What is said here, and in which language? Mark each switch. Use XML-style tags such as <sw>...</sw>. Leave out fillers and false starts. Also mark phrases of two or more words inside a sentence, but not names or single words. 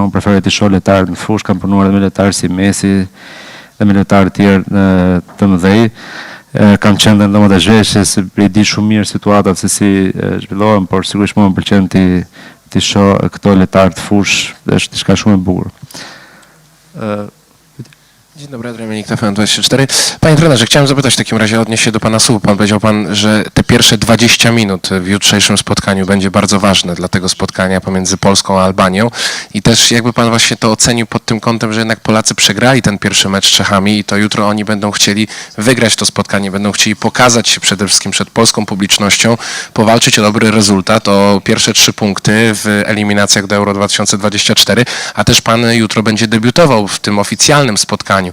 <sq>Unë preferoj të shoh lojtarë në fushë, kam punuar edhe me lojtarë si Messi dhe me lojtarë të tjerë të mëdhej. Kam qenë në domat e zhveshjes, i di shumë mirë situatat se si zhvillohen, por sigurisht më pëlqen të shoh këto lojtarë të fushë, është diçka shumë e bukur.</sq> <pl>Dzień dobry, Dominik TVN24. Panie trenerze, chciałem zapytać w takim razie, odnieść się do pana słów. Powiedział pan, że te pierwsze 20 minut w jutrzejszym spotkaniu będzie bardzo ważne dla tego spotkania pomiędzy Polską a Albanią. I też jakby pan właśnie to ocenił pod tym kątem, że jednak Polacy przegrali ten pierwszy mecz z Czechami i to jutro oni będą chcieli wygrać to spotkanie, będą chcieli pokazać się przede wszystkim przed polską publicznością, powalczyć o dobry rezultat, o pierwsze 3 punkty w eliminacjach do Euro 2024, a też pan jutro będzie debiutował w tym oficjalnym spotkaniu.</pl>